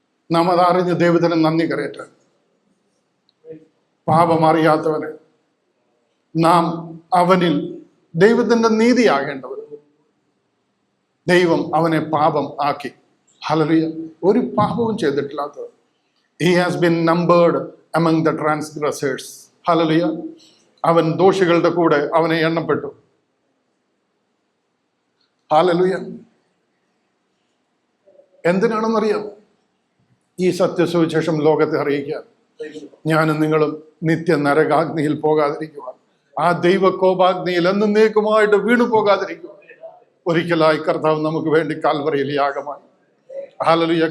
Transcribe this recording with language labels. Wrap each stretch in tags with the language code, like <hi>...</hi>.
<ml>നാം അതറിഞ്ഞ് ദൈവത്തിന് നന്ദി കരയട്ടെ. പാപം അറിയാത്തവന് നാം അവനിൽ ദൈവത്തിന്റെ നീതിയാകേണ്ടവർ, ദൈവം അവനെ പാപം ആക്കി. ഹല്ലേലൂയ. ഒരു പാപവും ചെയ്തിട്ടില്ലാത്തവർ.</ml> <en>He has been numbered among the transgressors.</en> <ml>Hallelujah. അവൻ ദോഷികളുടെ കൂടെ അവനെ എണ്ണപ്പെട്ടു. ഹല്ലേലൂയ. എന്തിനാണെന്നറിയാം? ഈ സത്യസുവിശേഷം ലോകത്തെ അറിയിക്കാൻ. ഞാനും നിങ്ങളും നിത്യ നരകാഗ്നിയിൽ പോകാതിരിക്കുവാൻ, ആ ദൈവ കോപാഗ്നിയിൽ എന്നേക്കുമായിട്ട് വീണു പോകാതിരിക്കുവാൻ ഒരിക്കലായി കർത്താവ് നമുക്ക് വേണ്ടി കാൽവറിയിൽ യാഗമായി. ഹല്ലേലൂയ.</ml>